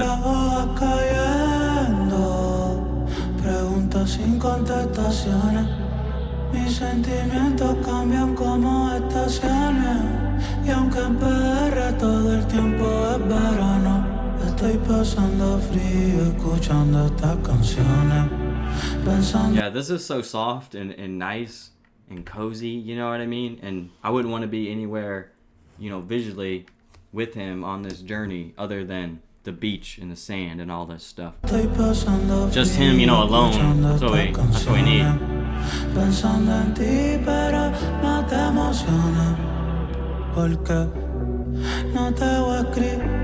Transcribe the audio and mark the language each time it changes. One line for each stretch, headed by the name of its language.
Spanish: las hojas cayendo, preguntas sin contestaciones. Mis sentimientos cambian como estaciones, y aunque en PR todo el tiempo es verano, estoy pasando frío escuchando estas canciones.
English: Yeah, this is so soft and nice and cozy, you know what I mean? And I wouldn't want to be anywhere, you know, visually with him on this journey other than the beach and the sand and all this stuff. Just him, you know, alone. That's what we need.
Spanish: Pensando en ti, pero no te emociones, porque no te voy a escribir.